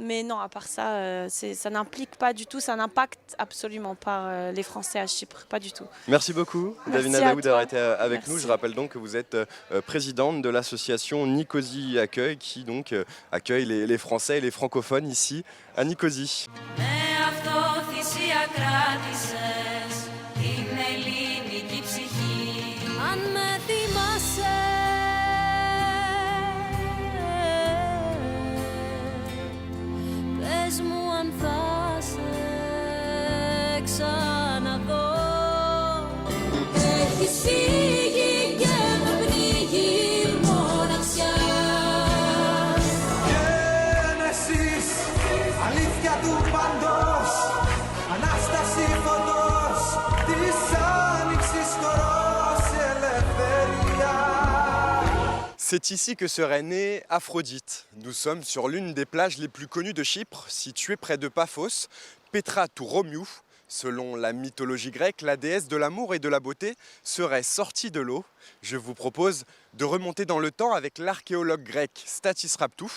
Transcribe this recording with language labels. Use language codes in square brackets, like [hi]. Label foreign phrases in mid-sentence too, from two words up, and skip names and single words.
[fr] Mais non, à part ça, ça n'implique pas du tout, ça n'impacte absolument pas les Français à Chypre, pas du tout. Merci beaucoup, Merci Davina à Daoud, d'avoir toi. été avec nous. Merci. Je rappelle donc que vous êtes présidente de l'association Nicosie Accueil, qui donc accueille les Français et les francophones ici à Nicosie. [el] Με αυτό θυσία κράτησες την ελληνική ψυχή. Αν με θυμάσαι, πες μου αν θα σε ξαναδώ. Έχεις φύγει και με πνίγει η μοναξιά. Γένεσης, αλήθεια του παντός, Ανάσταση φωτός, της άνοιξης χορός, ελευθερία. [fr] C'est ici que serait née Aphrodite. Nous sommes sur l'une des plages les plus connues de Chypre, située près de Paphos, Petra tou Romiou. Selon la mythologie grecque, la déesse de l'amour et de la beauté serait sortie de l'eau. Je vous propose de remonter dans le temps avec l'archéologue grec Stathis Raptou.